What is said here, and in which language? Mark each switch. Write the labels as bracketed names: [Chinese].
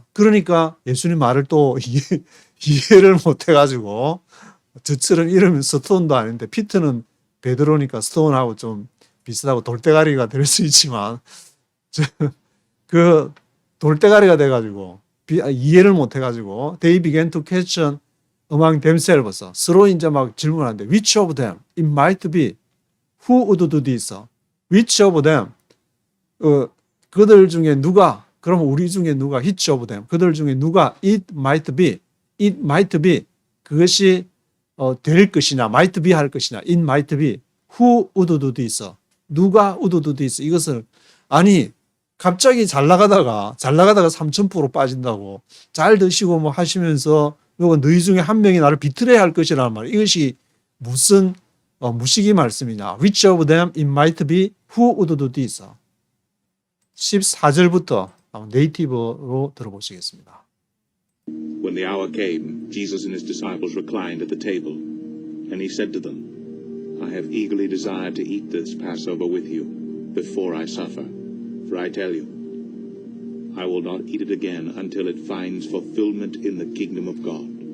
[Korean] 그러니까 예수님 말을 또 이해를 못 해가지고 저처럼 이름은 스톤도 아닌데 피트는 베드로니까 스톤하고 좀 비슷하고 돌대가리가 될 수 있지만 그 돌대가리가 돼가지고 이해를 못 해가지고 [English] they began to question among themselves. [Korean] 서로 이제 막 질문하는데 [English] which of them it might be who would do this? which of them [Korean] 그들 중에 누가 그럼 우리 중에 누가 which of them 그들 중에 누가 [English] it might be [Korean] 그것이 될 것이냐 [English] might be [Korean] 할 것이냐 it might be [English] who would do this? [Korean] 누가 [English] would do this? [Korean] 이것을 아니 갑자기 잘 나가다가 3000% 빠진다고 잘 드시고 뭐 하시면서 요거 너희 중에 한 명이 나를 비틀어야 할 것이라는 말. 이것이 무슨 무식이 말씀이냐. [English] Which of them it might be who would do this? [Korean] 14절부터 네이티브로 들어보시겠습니다. [English] When the hour came, Jesus and his disciples reclined at the table, and he said to them, I have eagerly desired to eat this Passover with you before I suffer. For I tell you, I will not eat it again until it finds fulfillment in the kingdom of God.